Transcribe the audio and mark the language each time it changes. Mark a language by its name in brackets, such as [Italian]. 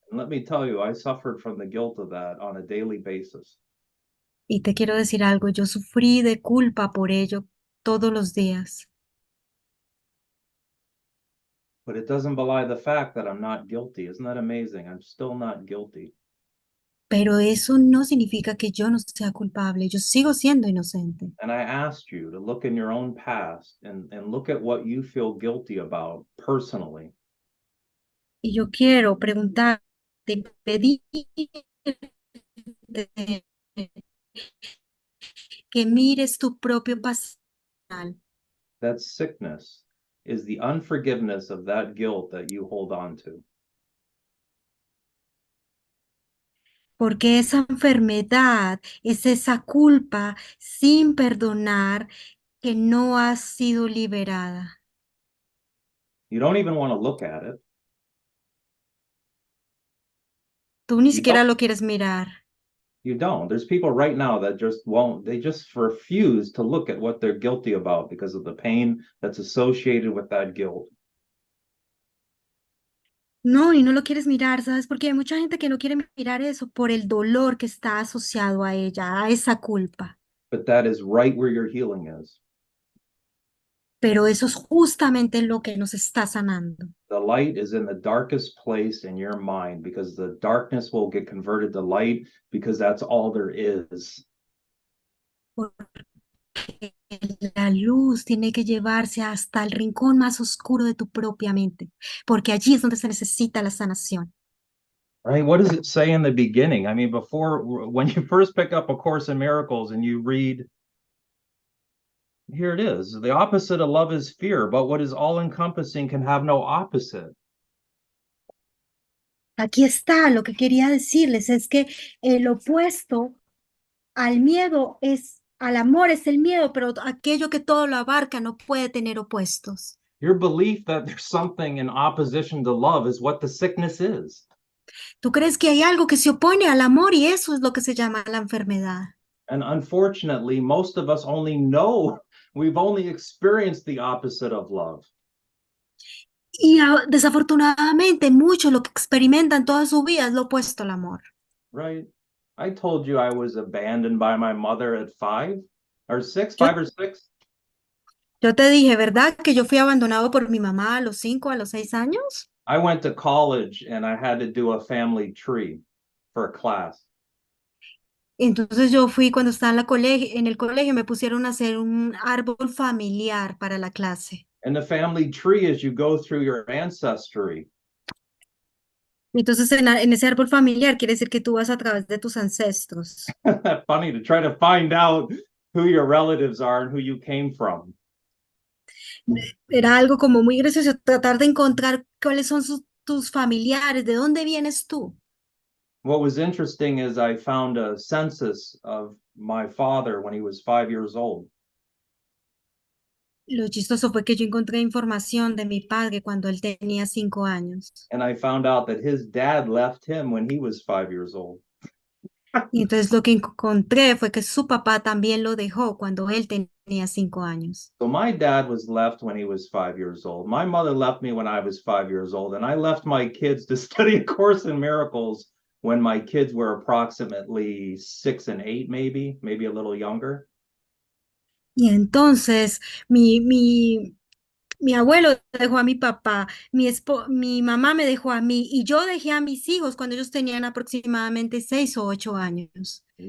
[English] And let me tell you, I suffered from the guilt of that on a daily basis. [Spanish] Y te quiero decir algo, yo sufrí de culpa por ello todos los días. [English] But it doesn't belie the fact that I'm not guilty. Isn't that amazing? I'm still not guilty. [Spanish] Pero eso no significa que yo no sea culpable, yo sigo siendo inocente. [English] And I asked you to look in your own past and look at what you feel guilty about personally. [Spanish] Y yo quiero preguntarte, pedirte que mires tu propio pasado, [English] That sickness is the unforgiveness of that guilt that you hold on to. [Spanish] porque esa enfermedad es esa culpa sin perdonar que no ha sido liberada. [English] You don't even want to look at it. [Spanish] Tú ni [English] You [Spanish] siquiera [English] don't. [Spanish] lo quieres mirar. [English] You don't. There's people right now that just won't, they just refuse to look at what they're guilty about because of the pain that's associated with that guilt. [Spanish] No, y no lo quieres mirar, ¿sabes? Porque hay mucha gente que no quiere mirar eso por el dolor que está asociado a ella, a esa culpa. [English] But that is right where your healing is. [Spanish] Pero eso es justamente lo que nos está sanando. [English] The light is in the darkest place in your mind because the darkness will get converted to light because that's all there is. [Spanish] Porque la luz tiene que llevarse hasta el rincón más oscuro de tu propia mente, porque allí es donde se necesita la sanación. [English] Right? What does it say in the beginning? I mean, when you first pick up A Course in Miracles and you read, here it is, the opposite of love is fear, but what is all encompassing can have no opposite. [Spanish] Aquí está, lo que quería decirles es que el opuesto al miedo al amor es el miedo, pero aquello que todo lo abarca no puede tener opuestos. [English] Your belief that there's something in opposition to love is what the sickness is. [Spanish] Tú crees que hay algo que se opone al amor y eso es lo que se llama la enfermedad. [English] And unfortunately, most of us we've only experienced the opposite of love. [Spanish] Y desafortunadamente muchos lo que experimentan toda su vida es lo opuesto al amor. [English] Right? I told you I was abandoned by my mother at 5 or 6, [Spanish] Yo, [English] 5 or 6. [Spanish] yo te dije, ¿verdad? Que yo fui abandonado por mi mamá a los 5, a los 6 años. [English] I went to college and I had to do a family tree for a class. [Spanish] Entonces yo fui cuando estaba en el colegio me pusieron a hacer un árbol familiar para la clase. [English] And the family tree is you go through your ancestry. [Spanish] Entonces en ese árbol familiar quiere decir que tú vas a través de tus ancestros. [English] Funny to try to find out who your relatives are and who you came from. [Spanish] Era algo como muy gracioso tratar de encontrar cuáles son tus familiares, de dónde vienes tú. [English] What was interesting is I found a census of my father when he was 5 years old. [Spanish] Lo chistoso fue que yo encontré información de mi padre cuando él tenía 5 años. [English] And I found out that his dad left him when he was 5 years old. [Spanish] Y entonces lo que encontré fue que su papá también lo dejó cuando él tenía 5 años. [English] So my dad was left when he was 5 years old. My mother left me when I was 5 years old. And I left my kids to study A Course in Miracles when my kids were approximately 6 and 8, maybe a little younger. [Spanish] Y entonces mi abuelo dejó a mi papá, mi mamá me dejó a mí y yo dejé a mis hijos cuando ellos tenían aproximadamente 6 o 8 años.